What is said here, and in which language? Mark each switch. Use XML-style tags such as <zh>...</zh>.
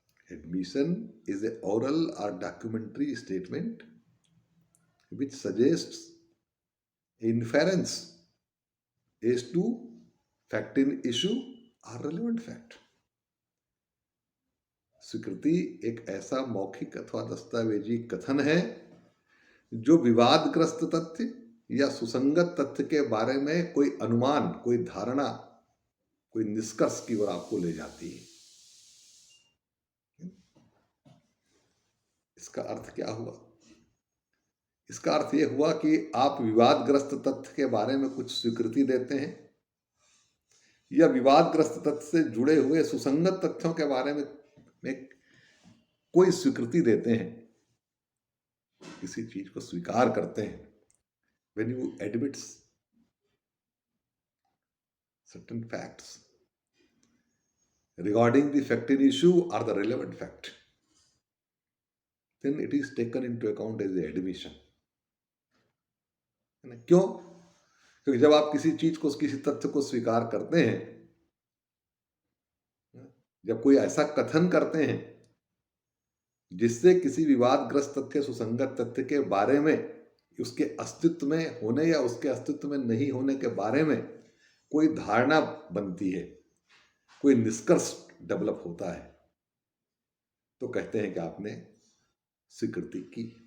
<en>Admission is a oral or documentary statement which suggests inference as to fact in issue or relevant fact.</en> <hi>स्वीकृति एक ऐसा मौखिक अथवा दस्तावेजी कथन है जो विवादग्रस्त तथ्य या सुसंगत तथ्य के बारे में कोई अनुमान, कोई धारणा, कोई निष्कर्ष की ओर आपको ले जाती है। इसका अर्थ क्या हुआ? इसका अर्थ यह हुआ कि आप विवादग्रस्त तथ्य के बारे में कुछ स्वीकृति देते हैं या विवादग्रस्त तथ्य से जुड़े हुए सुसंगत तथ्यों के बारे में कोई स्वीकृति देते हैं, किसी चीज को स्वीकार करते हैं।</hi> <en>When you admit certain facts regarding the fact in issue or the relevant fact, then it is taken into account as the admission.</en> <hi>क्यों? क्योंकि जब आप किसी चीज को, किसी तथ्य को स्वीकार करते हैं, जब कोई ऐसा कथन करते हैं जिससे किसी विवादग्रस्त तथ्य, सुसंगत तथ्य के बारे में, उसके अस्तित्व में होने या उसके अस्तित्व में नहीं होने के बारे में कोई धारणा बनती है, कोई निष्कर्ष डेवलप होता है, तो कहते हैं कि आपने स्वीकृति की।</hi>